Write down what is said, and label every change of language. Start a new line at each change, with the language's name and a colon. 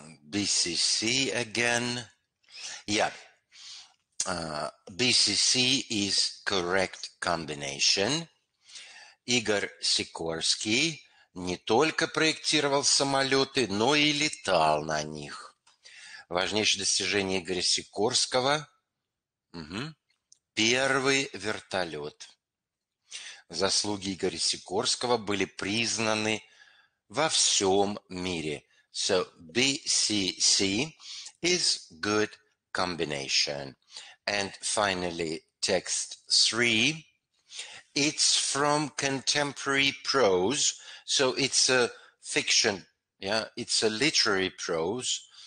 English: BCC again. Yeah, BCC is correct combination.
Russian: Игорь Сикорский не только проектировал самолеты, но и летал на них. Важнейшее достижение Игоря Сикорского – первый вертолет. Заслуги Игоря Сикорского были признаны во всем мире.
English: So BCC is good combination. And finally, text 3. It's from contemporary prose, so it's a fiction, it's a literary prose.